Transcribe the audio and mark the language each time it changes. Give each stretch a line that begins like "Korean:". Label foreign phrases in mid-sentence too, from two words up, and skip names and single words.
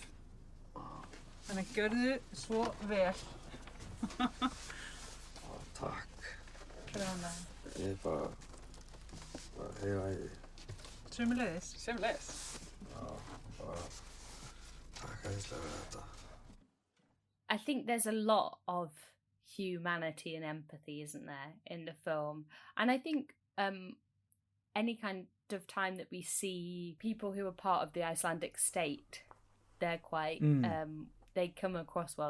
Icelandic: Þannig að gjörðu svo vel. Takk. Hver er ánægðan? Ég er bara hefa í því. Sömuleiðis. Sömuleiðis. Já, bara takk æðislega fyrir þetta.
English: I think there's a lot of humanity and empathy, isn't there, in the film? And I think any kind of time that we see people who are part of the Icelandic state, they're quite, they come across well.